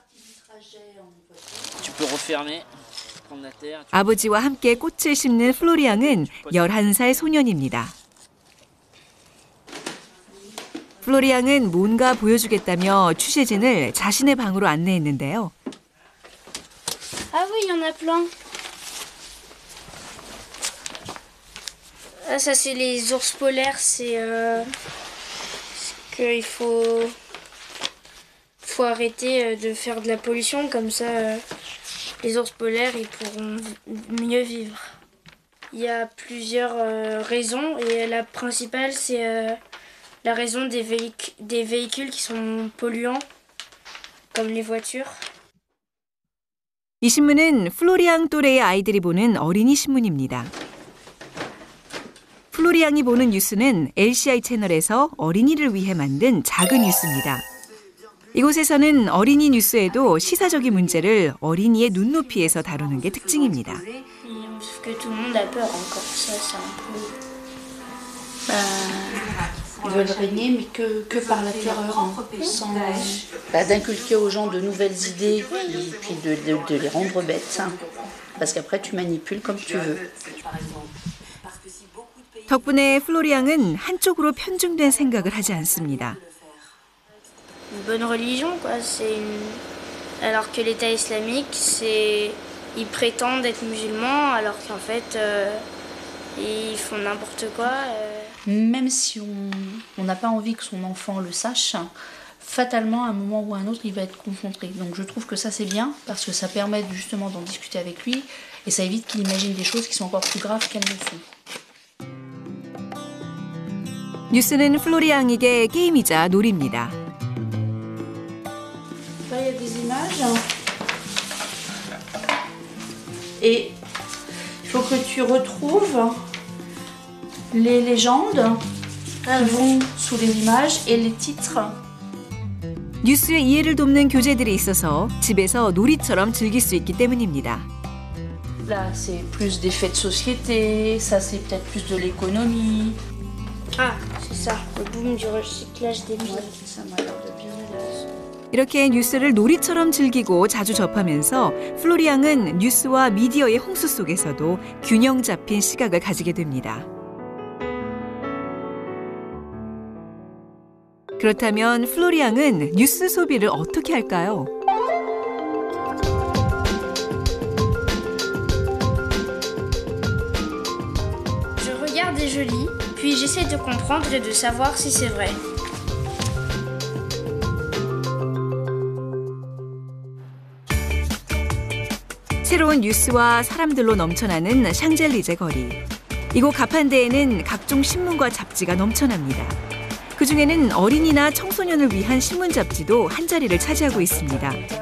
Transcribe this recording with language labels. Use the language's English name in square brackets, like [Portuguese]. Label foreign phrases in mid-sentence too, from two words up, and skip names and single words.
[Korean] 아버지와 함께 꽃을 심는 플로리앙은 11살 소년입니다. 플로리앙은 뭔가 보여주겠다며 취재진을 자신의 방으로 안내했는데요. [French] Ah oui, il y en a plein. Ah, ça c'est les ours polaires, c'est qu'il faut arrêter de faire de la pollution, comme ça les ours polaires ils pourront mieux vivre. Il y a plusieurs raisons et la principale c'est la raison des véhicules qui sont polluants, comme les voitures. [Korean] 이 신문은 플로리앙 또래의 아이들이 보는 어린이 신문입니다. 플로리앙이 보는 뉴스는 LCI 채널에서 어린이를 위해 만든 작은 뉴스입니다. 이곳에서는 어린이 뉴스에도 시사적인 문제를 어린이의 눈높이에서 다루는 게 특징입니다. [French] Ils veulent régner, mais que par la terreur, sans d'inculquer aux gens de nouvelles idées et puis de les rendre bêtes. Parce qu'après, tu manipules comme tu veux. [Korean] 덕분에 플로리앙은 한쪽으로 편중된 생각을 하지 않습니다. [French] Une bonne religion, quoi. Alors que l'État islamique, ils prétendent être musulmans, alors qu'en fait, ils font n'importe quoi. Même si on n'a pas envie que son enfant le sache, fatalement, à un moment ou à un autre, il va être confronté. Donc je trouve que ça c'est bien, parce que ça permet justement d'en discuter avec lui, et ça évite qu'il imagine des choses qui sont encore plus graves qu'elles ne sont. [Korean] 뉴스는 플로리앙에게 게임이자 놀이입니다. [French] Là, il y a des images. Et il faut que tu retrouves les légendes qui vont sous les images et les titres. [Korean] 뉴스의 이해를 돕는 교재들이 있어서 집에서 놀이처럼 즐길 수 있기 때문입니다. [French] Là, c'est plus des faits de société, ça c'est peut-être plus de l'économie. Ah, c'est ça, le boom du recyclage des billes. Ça m'a l'air de bien aller. [Korean] 이렇게 뉴스를 놀이처럼 즐기고 자주 접하면서 플로리앙은 뉴스와 미디어의 홍수 속에서도 균형 잡힌 시각을 가지게 됩니다. 그렇다면 플로리앙은 뉴스 소비를 어떻게 할까요? [French] Je regarde et je lis, puis j'essaie de comprendre et de savoir si c'est vrai. [Korean] 새로운 뉴스와 사람들로 넘쳐나는 샹젤리제 거리. 이곳 가판대에는 각종 신문과 잡지가 넘쳐납니다. 그중에는 어린이나 청소년을 위한 신문 잡지도 한 자리를 차지하고 있습니다.